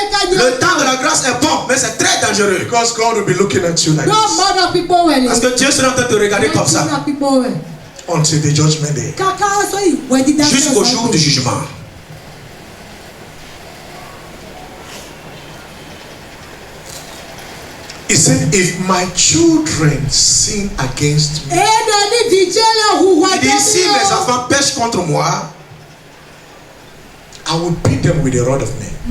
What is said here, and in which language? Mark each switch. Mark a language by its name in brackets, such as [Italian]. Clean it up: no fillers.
[French] Le temps de la grâce est bon, mais c'est très dangereux. [English] Because God will be looking at you like this. [French] Parce que Dieu sera en train de te regarder comme ça. [English] Until the judgment day. [French] Jusqu'au jour du jugement. [English] He said, if my children sin against me, [French] il dit, si mes enfants pêchent contre moi, [English] I will beat them with a rod of men.